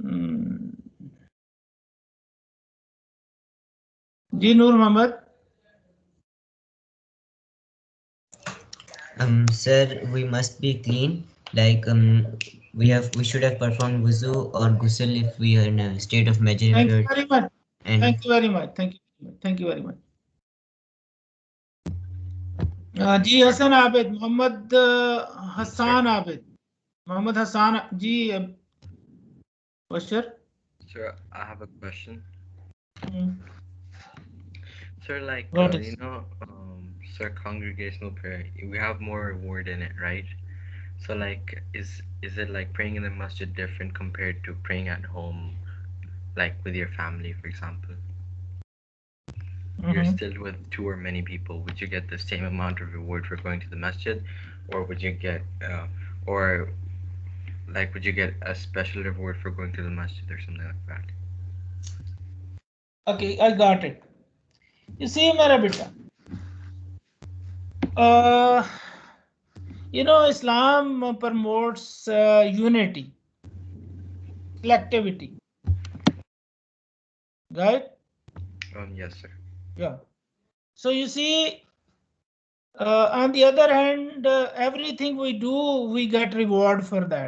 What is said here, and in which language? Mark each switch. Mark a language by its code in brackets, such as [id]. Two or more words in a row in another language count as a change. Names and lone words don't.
[en] Ji Noor Mohammed. Sir, we must be clean. Like we should have performed wuzu or ghusl if we are in a state of major Thank you impurity. very much. And Thank you very much. Thank you. Thank you very much. [hi] जी हसन आबिद मोहम्मद हसान आबिद मोहम्मद हसान जी question. [en] Sir, I have a question. Hmm. Sir, like, What is? sir, congregational prayer, we have more reward in it, right? So, like, is it like praying in the masjid different compared to praying at home, like with your family, for example? You're still with two or many people. Would you get the same amount of reward for going to the masjid, or would you get, or like, would you get a special reward for going to the masjid or something like that? Okay, I got it. You see, [hi] मेरा बेटा, [en] you know, Islam promotes unity, collectivity, right? Yes, sir. Yeah. So you see, on the other hand, everything we do, we get reward for that.